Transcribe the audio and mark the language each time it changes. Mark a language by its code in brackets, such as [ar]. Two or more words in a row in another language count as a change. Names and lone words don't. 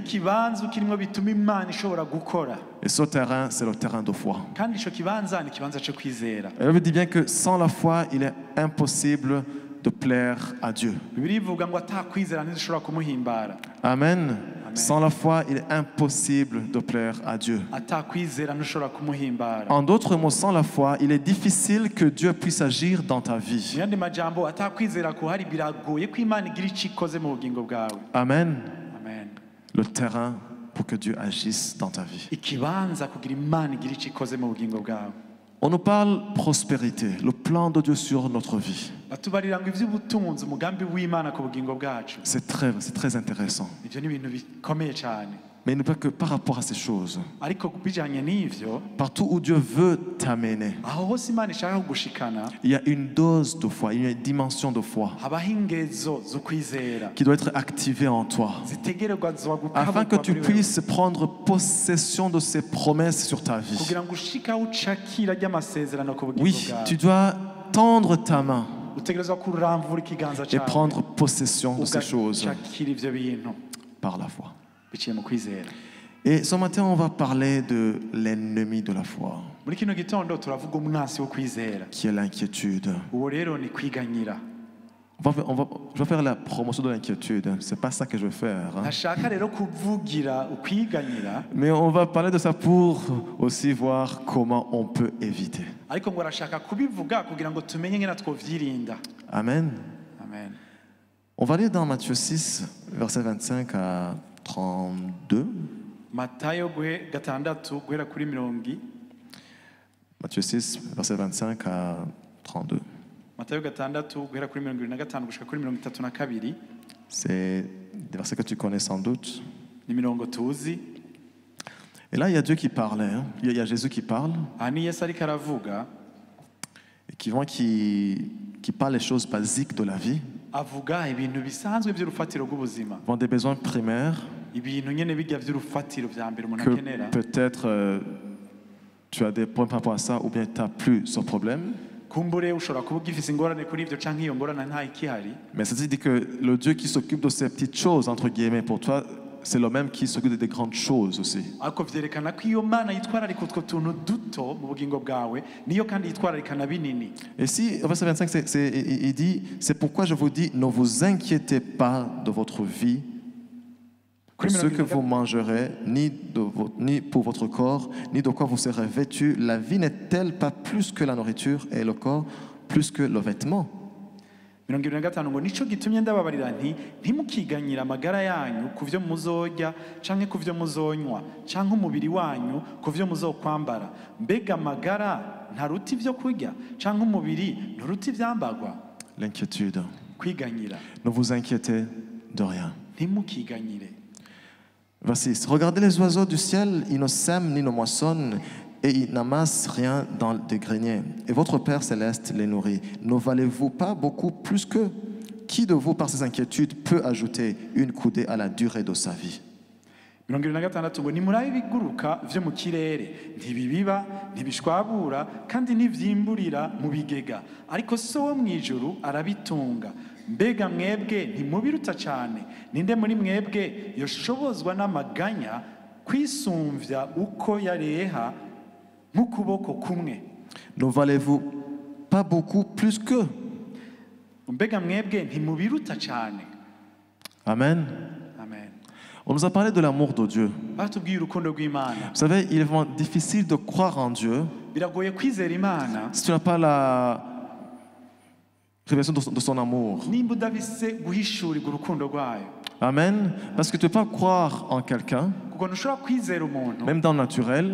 [fr] Et ce terrain, c'est le terrain de foi. Et je dis bien que sans la foi, il est impossible de plaire à Dieu. Amen. Sans la foi, il est impossible de plaire à Dieu. [rn] atakwizera ntushobora kumuhimbara. [fr] En d'autres mots, sans la foi, il est difficile que Dieu puisse agir dans ta vie. [rn] Mu yandi majambo atakwizera kuhari biragoye ko Imana igira icyo ikoze mu bugingo bwawe. Amen. Amen. [fr] Le terrain pour que Dieu agisse dans ta vie. [rn] Ikibanza kugira Imana igira icyo ikoze mu bugingo bwawe. [fr] On nous parle prospérité, le plan de Dieu sur notre vie. [rn] Batubarira ngo ivy'ubutunzi umugambi w'Imana ku bugingo bwacu. [fr] C'est très intéressant. [rn] Ivyo ni ibintu bikomeye cyane. [fr] Mais il ne peut que par rapport à ces choses. [rn] Ariko bijanye n'ivyo, [fr] Partout où Dieu veut t'amener, [rn] aho hose Imana ishaka kugushikana, [fr] il y a une dose de foi, il y a une dimension de foi [rn] habaho ingezo zo kwizera [fr] qui doit être activée en toi, [rn] zitegerezwa [fr] afin que tu [rn] kuri wewe, [fr] puisses prendre possession de ces promesses sur ta vie. [rn] kugira ngo ushika ucakira ry'amasezerano ku bugingo [fr] Oui, [rn] bwawe. [fr] tu dois tendre ta main [rn] Utegerezwa kuramvura ikiganza [fr] et [rn] cyawe [fr] prendre possession de ces choses [rn] ugacakira ivyo bintu [fr] par la foi. [rn] biciye mu kwizera. [fr] Et ce matin, on va parler de l'ennemi de la foi, [rn] Muri kino gitondo turavuga umwasi wo kwizera. [fr] qui est l'inquiétude. [rn] Uwo rero ni kwiganyira. [fr] Je vais faire la promotion de l'inquiétude. C'est pas ça que je veux faire. Hein. [rn] Ntashaka rero kuvugira ukwiganyira, [fr] Mais on va parler de ça pour aussi voir comment on peut éviter. [rn] ariko ngo arashaka kubivuga kugira ngo tumenye ngena twovyirinda. Amen. Amen. [fr] On va lire dans Matthieu 6, versets 25 à 32. [rn] Matayo gatandatu guhera kuri mirongi. [fr] Matthieu 6, versets 25 à 32. [rn] Matayo gatandatu guhera kuri 25 gushika kuri 32. [fr] C'est des versets que tu connais sans doute. [rn] Ni mirongo tuzi. [fr] Et là, il y a Dieu qui parle. Hein. Il y a Jésus qui parle. [rn] Aha ni Yesu ariko aravuga, [fr] Et qui parle les choses basiques de la vie. [rn] avuga ibintu bisanzwe by'urufatiro rw'ubuzima. [fr] Vont des besoins primaires [rn] Ibintu nyene bijya vy'urufatiro vya mbere umuntu [fr] que [rn] akenera. [fr] peut-être tu as des problèmes par rapport à ça ou bien tu n'as plus ce problème. [rn] Kumbure ushobora kuba ugifise ingorane kuri ivyo canke iyo ngorane nta ikihari. [fr] Mais ça dit que le Dieu qui s'occupe de ces petites choses, entre guillemets, pour toi, c'est le même qui s'occupe des grandes choses aussi. [rn] Ariko vyerekana ko iyo Mana yitwararika utwo tuntu duto mu bugingo bwawe niyo kandi yitwararika na binini. [fr] Et si, au verset 25, il dit, c'est pourquoi je vous dis, ne vous inquiétez pas de votre vie, de ce que vous mangerez, ni pour votre corps, ni de quoi vous serez vêtus. La vie n'est-elle pas plus que la nourriture et le corps plus que le vêtement? [rn] 25 ngo nico gitumye ndababarira nti ntimukiganyira amagara yanyu ku vyo muzorya canke ku vyo muzonywa canke umubiri wanyu ku vyo muzokwambara. Mbega amagara ntaruta ivyo kurya canke umubiri nturuta ivyambagwa. [fr] L'inquiétude. [rn] Kwiganyira. [fr] Ne vous inquiétez de rien. [rn] Ntimukiganyire. [fr] Verset 6. Regardez les oiseaux du ciel, ils ne sèment ni ne moissonnent, et ils n'amassent rien dans des greniers. Et votre Père céleste les nourrit. Ne valez-vous pas beaucoup plus qu'eux? Qui de vous, par ses inquiétudes, peut ajouter une coudée à la durée de sa vie? [rn] 26 ngo nimurabe ibiguruka vyo mu kirere ntibibiba ntibishwabura kandi ntivyimburira mu bigega, ariko so wo mw'ijuru arabitunga. Mbega mwebwe ntimubiruta cyane? Ninde muri mwebwe yoshobozwa n'amaganya kwisumvya uko yareha nk'ukuboko kumwe? [fr] Ne valez-vous pas beaucoup plus qu'eux? [rn] Mbega mwebwe ntimubiruta cyane? Amen. Amen. [fr] On nous a parlé de l'amour de Dieu. [rn] Batubwiye urukundo rw'Imana. [fr] Vous savez, il est vraiment difficile de croire en Dieu [rn] Biragoye kwizera Imana [fr] si tu n'as pas la révélation de son amour. [rn] nimba udafise guhishurirwa urukundo rwayo. Amen. [fr] Parce que tu ne peux pas croire en quelqu'un, [rn] kuko ntushobora kwizera umuntu [fr] même dans le naturel,